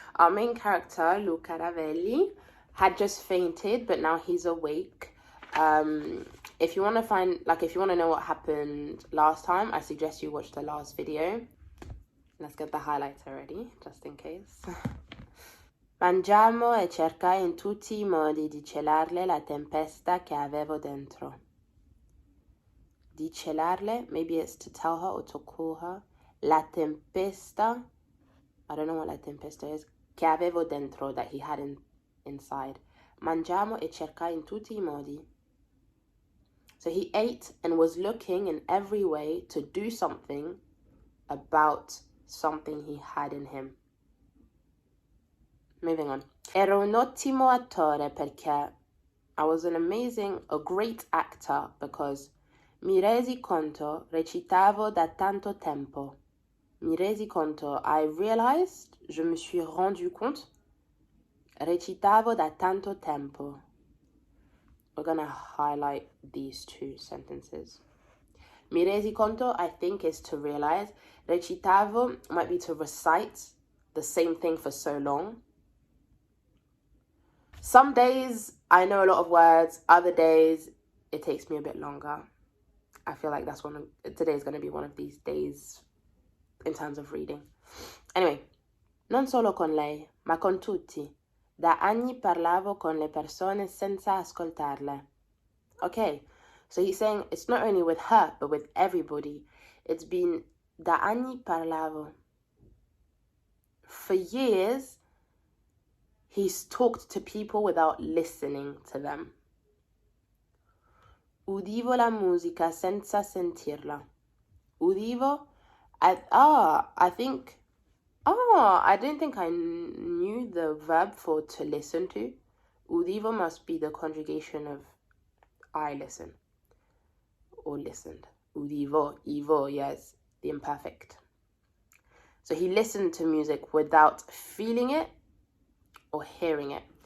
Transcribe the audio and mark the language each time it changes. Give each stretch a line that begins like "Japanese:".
English: Our main character, Luca Ravelli, had just fainted, but now he's awake. If you want to find, if you want to know what happened last time, I suggest you watch the last video. Let's get the highlighter ready, just in case.
Italian: Mangiamo e cercai in tutti I modi di celarle la tempesta che avevo dentro. Di celarle,
English: maybe it's to tell her or to call her.
Italian: La tempesta,
English: I don't know what
Italian: la tempesta
English: is,
Italian: che avevo dentro,
English: that he had inside.
Italian: Mangiamo e cercai in tutti I modi.
English: So he ate and was looking in every way to do something about something he had in him. Moving on.
Italian: Ero un ottimo attore perché
English: I was a great actor because
Italian: mi resi conto, recitavo da tanto tempo. Mi resi conto,
English: I realized,
French: je me suis rendu compte,
Italian: recitavo da tanto tempo.
English: We're going to highlight these two sentences.
Italian: Mi resi conto,
English: I think, is to realize. Recitavo might be to recite the same thing for so long. Some days I know a lot of words. Other days it takes me a bit longer. I feel like today's going to be one of these days in terms of reading.
Italian: Anyway, non solo con lei, ma con tutti. Da anni parlavo con le persone senza ascoltarle.
English: Okay, so he's saying it's not only with her, but with everybody. It's been
Italian: da anni parlavo.
English: For years, he's talked to people without listening to them.
Italian: Udivo la musica senza sentirla.
English: Udivo, I didn't think I knew the verb for to listen to. Udivo must be the conjugation of I listen or listened. Udivo, Ivo, yes, the imperfect. So he listened to music without feeling it or hearing it.